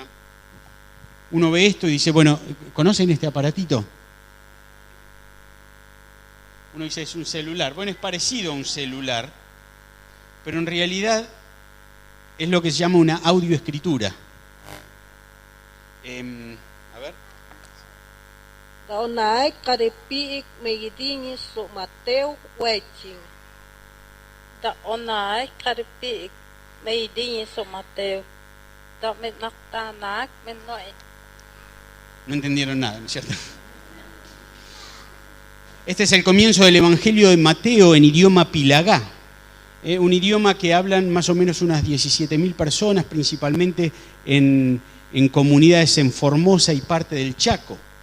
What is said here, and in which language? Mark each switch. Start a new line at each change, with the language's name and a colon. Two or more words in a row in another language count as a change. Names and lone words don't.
Spanish: Uno ve esto y dice, bueno, ¿conocen este aparatito? Uno dice, es un celular. Bueno, es parecido a un celular, pero en realidad es lo que se llama una audioescritura. A ver.
Pilagá: Daunai karipiik megidini so Mateo Weching. Daunai karipiik megidini so Mateo. Da menaktanak menoi.
Spanish: No entendieron nada, ¿no es cierto? Este es el comienzo del Evangelio de Mateo en idioma pilagá, un idioma que hablan más o menos unas 17.000 personas, principalmente en comunidades en Formosa y parte del Chaco.